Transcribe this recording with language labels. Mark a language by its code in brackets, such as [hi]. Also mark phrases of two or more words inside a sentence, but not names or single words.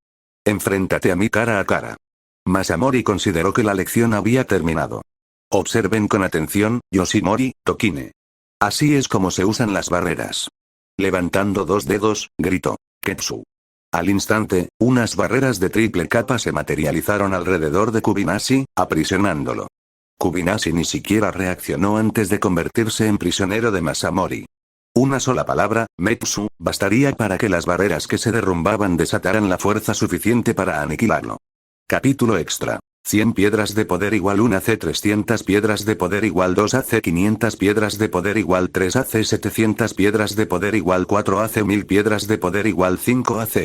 [es] Enfréntate a mí cara a cara. Masamori consideró que la lección había terminado. Observen con atención, Yoshimori, Tokine. Así es como se usan las barreras. Levantando dos dedos, gritó. Ketsu. Al instante, unas barreras de triple capa se materializaron alrededor de Kubinashi, aprisionándolo. Kubinashi ni siquiera reaccionó antes de convertirse en prisionero de Masamori. Una sola palabra, Metsu, bastaría para que las barreras que se derrumbaban desataran la fuerza suficiente para aniquilarlo. Capítulo extra. 100 piedras de poder igual 1 AC, 300 piedras de poder igual 2 AC, 500 piedras de poder igual 3 AC, 700 piedras de poder igual 4 AC, 1000 piedras de poder igual 5 AC.